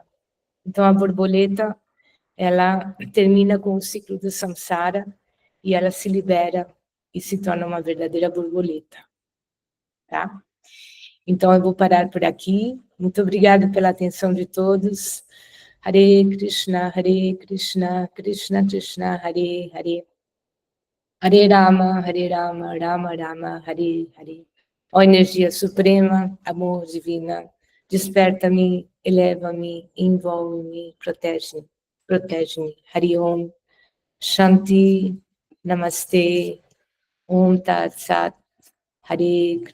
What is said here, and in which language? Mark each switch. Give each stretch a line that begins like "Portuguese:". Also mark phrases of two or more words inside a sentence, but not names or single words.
Portuguese: Então, a borboleta, ela termina com o ciclo do samsara e ela se libera e se torna uma verdadeira borboleta, tá? Então, eu vou parar por aqui. Muito obrigada pela atenção de todos. Hare Krishna, Krishna Krishna, Hare Hare. Hare Rama, Rama Rama, Hare Hare. Ó energia suprema, amor divina, desperta-me, eleva-me, envolve-me, protege-me.
Sanskrit: हरे ॐ, शान्ति, नमस्ते, ॐ तत् सत्, हरे